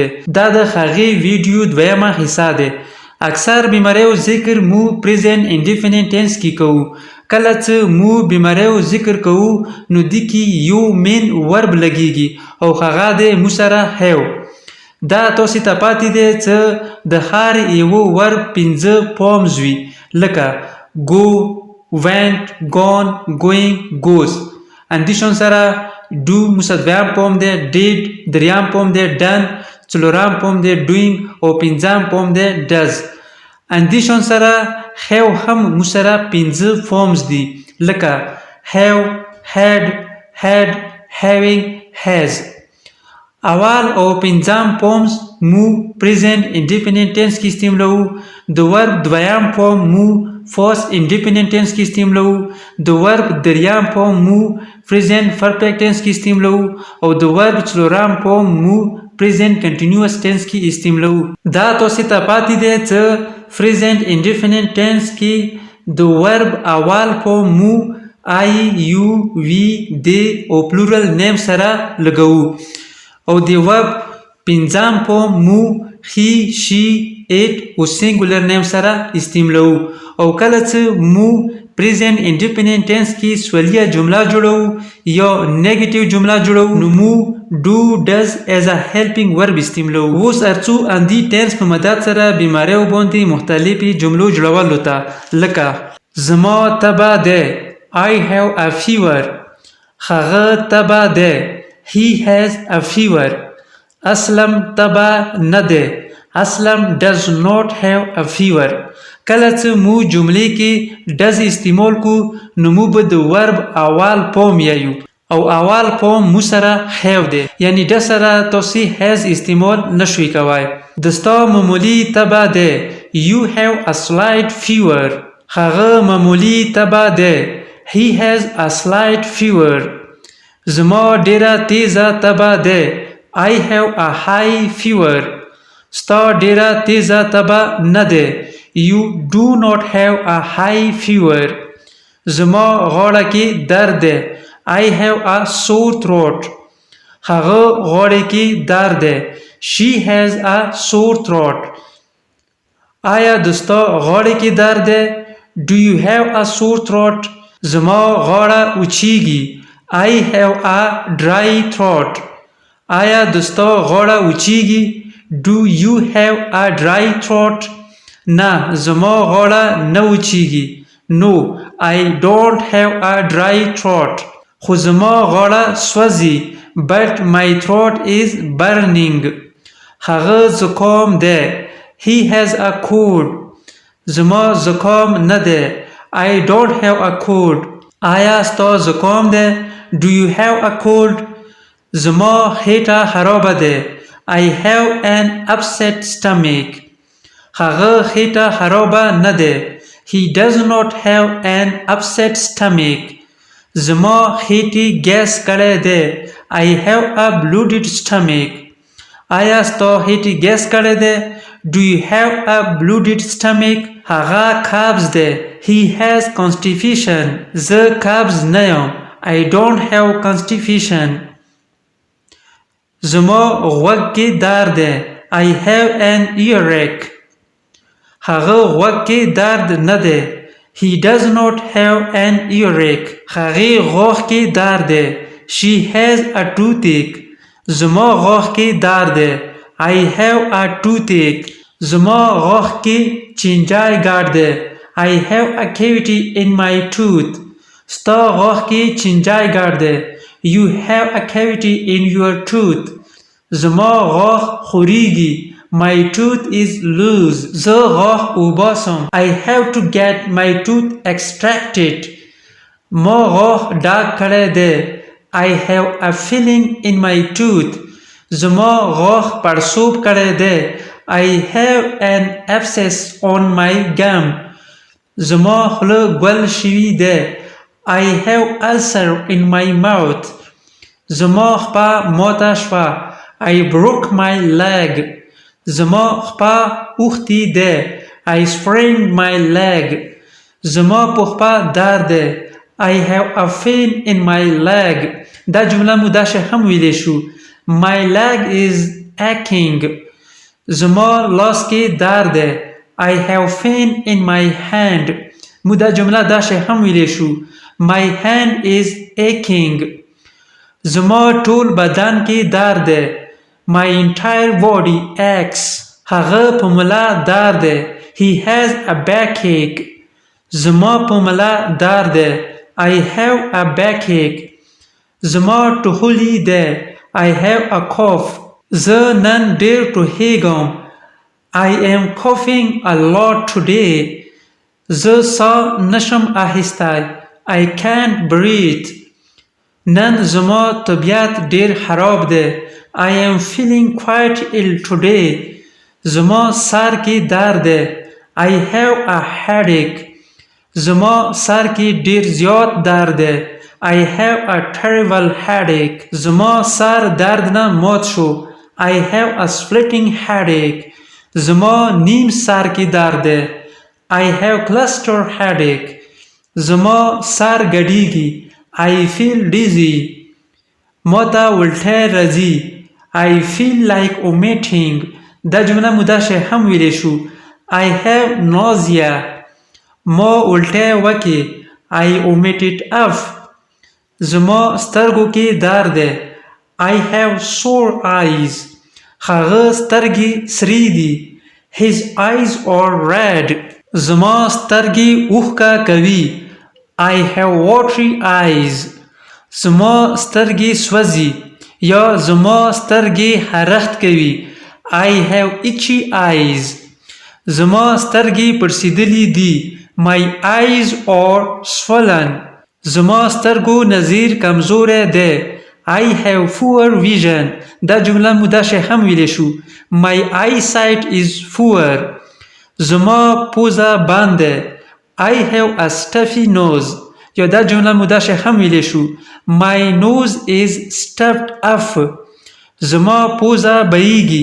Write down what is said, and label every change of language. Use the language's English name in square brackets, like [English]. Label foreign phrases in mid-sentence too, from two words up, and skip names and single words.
[Pashto] دا د هغې ویډیو دویمه حصه ده. اکثر بیماریو ذکر مو [English] present indefinite tense [Pashto] کې کوو. کله چې مو بیماریو ذکر کوو نو دی کې یو [English] main verb [Pashto] لګیږي او هغه دی مو سره هیو. دا تاسو ته پاتې دی چې د هر یو ورب 5 فارمز وي لکه [English] go, went, gone, going, goes. [Pashto] اندیشون سره do مصدویم فارم دی did، دریم فارم دی done، څلورم فارم دی doing او پنځم فارم دی does. اندیشون سره have هم مو سره 5 فارمز دي لکه [English] have، had، had، having، has. [Pashto] اول او پنځم فارمز مو [English] present indefinite tense [Pashto] کې استعمالوو. د ورب دویم فارم مو [English] past indefinite tense [Pashto] کې استعمالوو. د ورب دریم فارم مو [English] present perfect tense [Pashto] کې استعمالوو او د ورب څلورم فارم مو [English] present continuous tense [Pashto] کې استعمالوو. دا تاسو ته پاتې دی چې [English] present indefinite tense [Pashto] کې د ورب اول فارم مو [English] I، you، we، they [Pashto] او [English] plural noun [Pashto] سره لګوو او د ورب پنځم فارم مو [English] he، she، it [Pashto] او [English] singular noun [Pashto] سره استعمالوو. او کله چې مو [English] present indefinite tense [Pashto] کې سوالیه جمله جوړو یا نیگیټیو جمله جوړو نو مو [English] do does as a helping verb [Pashto] استعمالوو. اوس ارڅو اندی ټینس په مدد سره بیماریو باندې مختلفې جملو جوړولو ته لکه زما تبه ده [English] I have a fever، [Pashto] هغه تبه ده [English] he has a fever، [Pashto] اسلم تبه نه ده اسلم [English] does not have a fever. [Pashto] کله چې مو جملې کې does استعمال کو نو مو به د ورب اول فارم یایو او اول فارم مو سره have دی یعنی د سره تاسو has استعمال نشوي کوای. دستا معمولی تبه ده [English] you have a slight fever، [Pashto] هغه معمولی تبه ده [English] he has a slight fever. [Pashto] زما ډیره تیزه تبه ده [English] I have a high fever، [Pashto] ستا ډیره تیزه تبه نه ده [English] you do not have a high fever. [Pashto] زما غاړه کې درد ده [English] I have a sore throat، [Pashto] هغه غاړه کې درد ده [English] she has a sore throat. [Pashto] آیا دستا غاړه کې درد ده [English] do you have a sore throat؟ [Pashto] زما غاړه وچیږي [English] I have a dry throat. [Pashto] آیا دستا غاړه وچیږي [English] do you have a dry throat؟ [Pashto] نه زما غاړه نه وچیږي [English] no I don't have a dry throat. [Pashto] خو زما غاړه سوځي [English] but my throat is burning، [Pashto] هغه زکام ده [English] he has a cold، [Pashto] زما زکام نه ده [English] I don't have a cold. [Pashto] آیا ستا زکام ده [English] do you have a cold؟ [Pashto] زما خېټه خرابه ده [English] I have an upset stomach، [Pashto] هغه خېټه خرابه نه ده [English] he does not have an upset stomach. [Pashto] زما خېټې ګیس کړی ده [English] I have a bloated stomach. [Pashto] آیا ستا خېټې ګیس کړی ده [English] do you have a bloated stomach؟ [Pashto] هغه قبض ده [English] he has constipation، [Pashto] زه قبض نه یم [English] I don't have constipation. [Pashto] زما غوږ کې درد ده [English] I have an earache، [Pashto] هغه غوږ کې درد نه ده [English] he does not have an earache. [Pashto] هغې غاښ کې درد ده [English] she has a toothache، [Pashto] زما غاښ کې درد ده [English] I have a toothache. [Pashto] زما غاښ کې چینجای ګډ ده [English] I have a cavity in my tooth، [Pashto] ستا غاښ کې چینجای ګډ ده [English] you have a cavity in your tooth. [Pashto] زما غاښ خوریږي [English] my tooth is loose، [Pashto] زه غاښ وباسم [English] I have to get my tooth extracted. [Pashto] ما غاښ ډاک کړی دی [English] I have a filling in my tooth، [Pashto] زما غاښ پړسوب کړی دی. [English] I have an abscess on my gum. [Pashto] زما خوله ګل شوې ده. [English] I have ulcer in my mouth. [Pashto] زما خپه ماته شوه. [English] I broke my leg. [Pashto] زما خپه اوښتې ده. [English] I sprained my leg. [Pashto] زما په خپه درد ده. [English] I have a pain in my leg. [Pashto] دا جمله مو داسې هم ویلی شو. [English] My leg is aching. [Pashto] زما لاس کې درد ده. [English] I have pain in my hand. [Pashto] مو دا جمله داسې هم ویلی شو. [English] My hand is aching. [Pashto] زما ټول بدن کې درد ده. [English] My entire body aches. [Pashto] هغه په ملا درد ده. [English] He has a backache. [Pashto] زما په ملا درد ده. [English] I have a backache. [Pashto] زما ټوخلی ده. [English] I have a cough. [Pashto] زه نن ډېر ټوخیږم. [English] I am coughing a lot today. [Pashto] زه ساه نشم اخیستی. [English] I can't breathe. [Pashto] نن زما طبیعت ډېر خراب ده. [English] I am feeling quite ill today. [Pashto] زما سر کې درد ده. [English] I have a headache. [Pashto] زما سر کې ډېر زیات درد ده. [English] I have a terrible headache. [Pashto] زما سر درد نه مات شو. [English] I have a splitting headache. [Pashto] زما نیم سر کې درد ده. [English] I have cluster headache. [Pashto] زما سر ګډیږي. [English] I feel dizzy. [Pashto] ماته الټی راځي. [English] I feel like vomiting. [Pashto] دا جمله مو داسې هم ویلی شو. [English] I have nausea. [Pashto] ما الټی وکړي. [English] I vomited up. [Pashto] زما سترګو کې درد ده. [English] I have sore eyes. [Pashto] هغه سترګې سرې دي. [English] His eyes are red. [Pashto] زما سترګې اوښکه کوي. [English] I have watery eyes. [Pashto] زما سترګې سوځي یا زما سترګې خرخت کوي. [English] I have itchy eyes. [Pashto] زما سترګې پړسېدلې دي. [English] My eyes are swollen. [Pashto] زما سترګو نظر کمزوری دی. [English] I have poor vision. [Pashto] دا جمله مو داسې هم ویلی شو. [English] My eyesight is poor. [Pashto] زما پوزه بند ده. [English] I have a stuffy nose. [Pashto] یا دا جمله مو داسې هم ویلی شو. [English] My nose is stuffed up. [Pashto] زما پوزه بهیږي.